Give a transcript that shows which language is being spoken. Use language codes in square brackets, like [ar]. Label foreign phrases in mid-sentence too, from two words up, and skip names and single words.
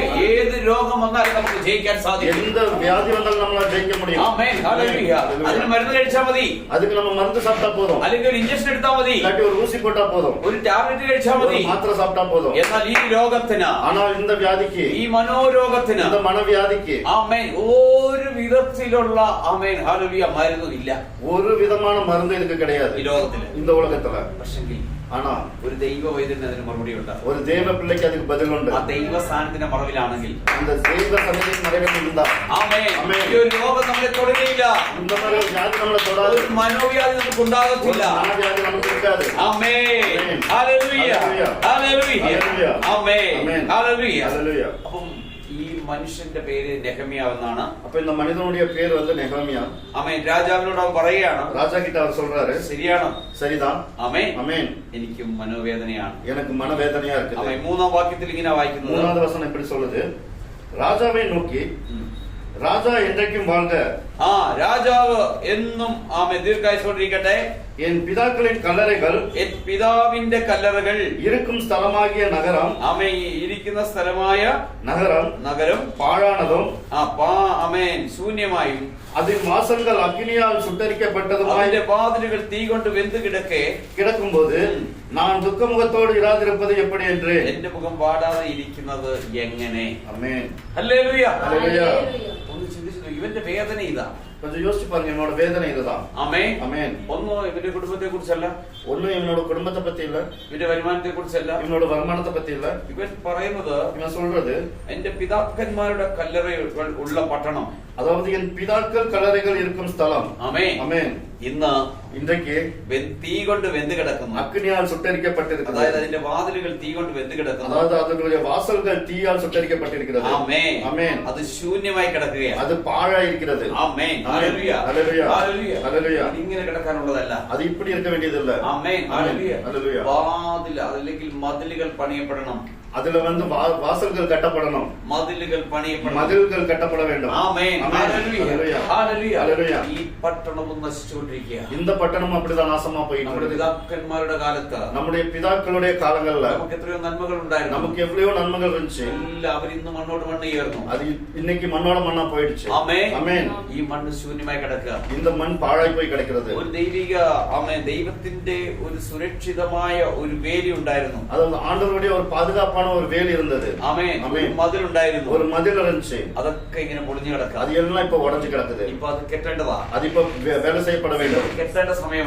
[ml] ഏത് രോഗം വന്നാലും നമുക്ക് ജയിക്കാൻ സാധിക്കും. [ta] எந்த வியாதி வந்தாலும் நம்மளால ஜெயிக்க முடியும். [ml] ആമേൻ. ഹല്ലേലൂയ. അതിന് മരുന്ന് കഴിച്ചാൽ മതി, [ta] அதுக்கு நம்ம மருந்து சாப்பிட்டா போதும், [ml] അല്ലെങ്കിൽ ഒരു ഇഞ്ചക്ഷൻ എടുത്താൽ മതി, [ta] இல்லாட்டி ஒரு ஊசி போட்டா போதும், [ml] ഒരു ടാബ്ലറ്റ് കഴിച്ചാൽ [ta] ஒரு [ml] മതി. [ta] மாத்திரை சாப்பிட்டா போதும். [ml] എന്നാൽ ഈ രോഗത്തിന്, [ta] ஆனால் இந்த வியாதிக்கு, [ml] ഈ മനോരോഗത്തിന്, [ta] இந்த மனவியாதிக்கு [ml] ആമേൻ, ഒരു വിധത്തിലുള്ള ആമേൻ ഹല്ലേലൂയ മരുന്നും ഇല്ല [ta] ஒரு விதமான மருந்து இதுக்கு கிடையாது [ml] ഈ ലോകത്തില്. [ta] இந்த உலகத்துல. [ml] പക്ഷെങ്കിൽ [ta] ஆனா [ml] ഒരു ദൈവ വൈദ്യന് അതിന് മറുപടി ഉണ്ട്. [ta] ஒரு தேவ பிள்ளைக்கு அதுக்கு பதில் உண்டு. [ml] ആ ദൈവ സ്ഥാനത്തിന്റെ മറവിലാണെങ്കിൽ, [ta] அந்த தெய்வ சன்னதியின் நிறைவேற்றி இருந்தா, [ml] ആമേൻ, ആമേൻ. ഈ ഒരു രോഗം നമ്മളെ തൊടുകയില്ല, [ta] இந்த மாதிரி ஒரு வியாதி நம்மளை தொடாது, [ml] ഒരു മനോവ്യാധി നമുക്ക് [ta] ஒரு [ml] ഉണ്ടാകത്തില്ല. [ta] மனவியாதி நமக்கு இருக்காது. [ml] ആമേൻ. ആമേൻ. ഹല്ലേലൂയ. ഹല്ലേലൂയ. ഹല്ലേലൂയ. ഹല്ലേലൂയ. ആമേൻ. ആമേൻ. ഹല്ലേലൂയ. ഹല്ലേലൂയ. അപ്പം ഈ മനുഷ്യന്റെ പേര് നെഹമ്യാ എന്നാണ്. [ta] அப்ப இந்த மனிதனுடைய பேர் வந்து நெகமியா. [ml] ആമേൻ. രാജാവിനോട് അവൻ പറയുകയാണ്, [ta] ராஜா கிட்ட அவர் சொல்றாரு, [ml] ശരിയാണ്, [ta] சரிதான், [ml] ആമേൻ, [ta] அமேன், [ml] എനിക്കും മനോവേദനയാണ്. [ta] எனக்கு மனவேதனையா இருக்குது. [ml] ആമേൻ. 3-ാം വാക്യത്തിൽ ഇങ്ങനെ വായിക്കുന്നത്, [ta] 3வது வசனம் எப்படி சொல்லுது? ராஜாவை நோக்கி, ராஜா என்றைக்கும் வாழ்க, [ml] ആ രാജാവ് എന്നും ആമേൻ ദീർഘായുസ്സോടിരിക്കട്ടെ, [ta] என் பிதாக்களின் கல்லறைகள் [ml] എൻ പിതാവിന്റെ കല്ലറകൾ [ta] இருக்கும் ஸ்தலமாகிய நகரம், [ml] ആമേൻ ഇരിക്കുന്ന സ്ഥലമായ നഗരം [ta] பாழானதும் [ml] ആമേൻ ശൂന്യമായും [ta] அதின் வாசல்கள் அக்கினியால் சுட்டரிக்கப்பட்டதுமாய் [ml] അതിന്റെ വാതിലുകൾ തീ കൊണ്ട് വെന്ത് [ta] கிடக்கும்போது நான் துக்கமுகத்தோடு இராதிருப்பது எப்படி என்று. [ml] എന്റെ മുഖം വാടാതെ ഇരിക്കുന്നത് എങ്ങനെ? [ta] அமேன். [ml] ഹല്ലേലൂയ. ഹല്ലേലൂയ. ഒന്ന് ചിന്തിച്ചു, ഇവന്റെ വേദന ഇതാ. [ta] கொஞ்சம் யோசிச்சு பாருங்க, என்னோட வேதனை இதுதான். [ml] ആമേൻ. [ta] அமேன். [ml] ഒന്നും ഇവന്റെ കുടുംബത്തെ കുറിച്ചല്ല, [ta] ஒண்ணும் இவனோட குடும்பத்தை பத்தி இல்ல, [ml] ഇവന്റെ വരുമാനത്തെ കുറിച്ചല്ല, [ta] இவனோட வருமானத்தை பத்தி இல்ல. [ml] ഇവൻ പറയുന്നത് [ta] இவன் சொல்றது, [ml] എന്റെ പിതാക്കന്മാരുടെ കല്ലറകൾ ഉള്ള പട്ടണം, [ta] அதாவது என் பிதாக்கள் கல்லறைகள் இருக்கும் ஸ்தலம். [ml] ആമേൻ, [ta] அமேன். [ml] ഇന്ന് [ta] இன்றைக்கு [ml] തീ കൊണ്ട് വെന്ത് കിടക്കുന്നു. [ta] அக்னியால் சுட்டரிக்கப்பட்டிருக்கிறது. [ml] അതായത് അതിന്റെ വാതിലുകൾ തീ കൊണ്ട് വെന്ത് കിടക്കുന്നു. [ta] அதாவது அதனுடைய வாசல்கள் தீயால் சுட்டரிக்கப்பட்டிருக்கிறது. [ml] ആമേൻ. [ta] அமேன். [ml] അത് ശൂന്യമായി കിടക്കുകയാണ്. [ta] அது பாழாய் இருக்கிறது. [ml] ആമേൻ. ഹല്ലേലൂയ. ഹല്ലേലൂയ. ഹല്ലേലൂയ. ഹല്ലേലൂയ. ഇത് ഇങ്ങനെ കിടക്കാനുള്ളതല്ല. [ta] அது இப்படி இருக்க வேண்டியதில்ல. [ml] ആമേൻ. ഹല്ലേലൂയ. ഹല്ലേലൂയ. ഹല്ലേലൂയ. വാതിൽ അല്ലെങ്കിൽ മതിലുകൾ പണിയപ്പെടണം. [ta] அதுல வந்து வாசல்கள் கட்டப்படணும், [ml] മതിലുകൾ പണിയപ്പെടണം, [ta] மதில்கள் கட்டப்பட வேண்டும். [ml] ആമേൻ. ഹല്ലേലൂയ. ഹല്ലേലൂയ. ഹല്ലേലൂയ. ഹല്ലേലൂയ. ഈ പട്ടണവും നശിച്ചുകൊണ്ടിരിക്കുക. [ta] இந்த பட்டணம் அப்படிதான் நாசமா போயிட்டு [ml] നമ്മുടെ [ta] இருக்குது. [ml] പിതാക്കന്മാരുടെ കാലത്ത് [ta] நம்முடைய பிதாக்களுடைய காலங்கள்ல [ml] നമുക്ക് എത്രയോ നന്മകൾ ഉണ്ടായിരുന്നു. [ta] நமக்கு எவ்வளவு நன்மைகள் இருந்துச்சு, [ml] എല്ലാവരും ഇന്ന് മണ്ണോട് മണ്ണ് ചേർന്നു. [ta] அது இன்னைக்கு மண்ணோட மண்ணா போயிடுச்சு. [ml] ആമേൻ. [ta] அமேன். [ml] ഈ മണ്ണ് ശൂന്യമായി കിടക്കുക. [ta] இந்த மண் பாழாய் போய் கிடக்கிறது. [ml] ഒരു ദൈവിക ആമേൻ ദൈവത്തിന്റെ ഒരു സുരക്ഷിതമായ ഒരു വേലി ഉണ്ടായിരുന്നു. [ta] அதாவது ஆண்டவருடைய ஒரு பாதுகாப்பான ஒரு வேலி இருந்தது. [ml] ആമേൻ. ഒരു [ta] ஆமென். [ml] മതിലുണ്ടായിരുന്നു. [ta] ஒரு மதில் இருந்துச்சு. [ml] അതൊക്കെ ഇങ്ങനെ പൊളിഞ്ഞു കിടക്കുക. [ta] அது எல்லாம் இப்ப உடைஞ்சு கிடக்குது. [ml] ഇപ്പൊ അത് കെട്ടേണ്ടതാ. [ta] அது இப்ப வேலை செய்யப்பட வேண்டும். [ml] കെട്ടേണ്ട സമയമാണ്.